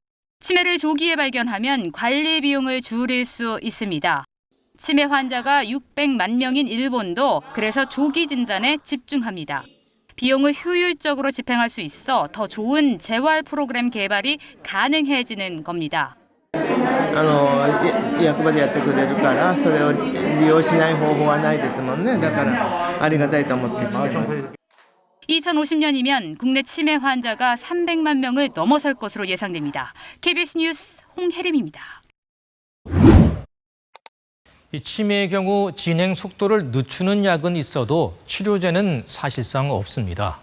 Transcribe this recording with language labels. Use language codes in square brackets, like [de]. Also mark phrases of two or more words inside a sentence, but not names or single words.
[ko] 치매를 조기에 발견하면 관리 비용을 줄일 수 있습니다. 치매 환자가 600만 명인 일본도 그래서 조기 진단에 집중합니다. 비용을 효율적으로 집행할 수 있어 더 좋은 재활 프로그램 개발이 가능해지는 겁니다. [ja] 役場でやってくれるからそれを利用しない方法はないですもんね。だからありがたいと思ってきてます。 [ko] 2050년이면 국내 치매 환자가 300만 명을 넘어설 것으로 예상됩니다. KBS 뉴스 홍혜림입니다. 이 치매의 경우 진행 속도를 늦추는 약은 있어도 치료제는 사실상 없습니다.